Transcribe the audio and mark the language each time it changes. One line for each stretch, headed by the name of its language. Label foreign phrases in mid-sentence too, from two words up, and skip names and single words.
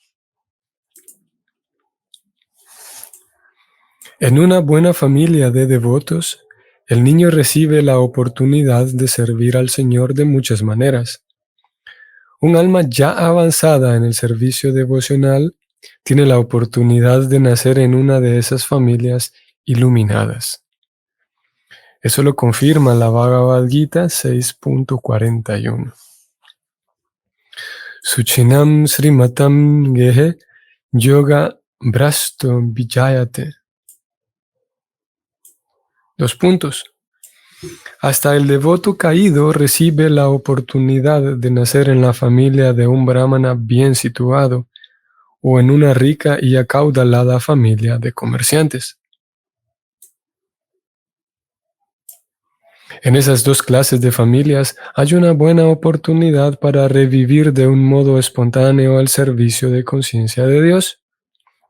Spanish: En una buena familia de devotos, el niño recibe la oportunidad de servir al Señor de muchas maneras. Un alma ya avanzada en el servicio devocional tiene la oportunidad de nacer en una de esas familias iluminadas. Eso lo confirma la Bhagavad Gita 6.41.
Sanskrit: Suchinam srimatam gehe yoga brasto vijayate.
Spanish: 2 puntos. Hasta el devoto caído recibe la oportunidad de nacer en la familia de un brahmana bien situado o en una rica y acaudalada familia de comerciantes. En esas dos clases de familias hay una buena oportunidad para revivir de un modo espontáneo el servicio de conciencia de Dios.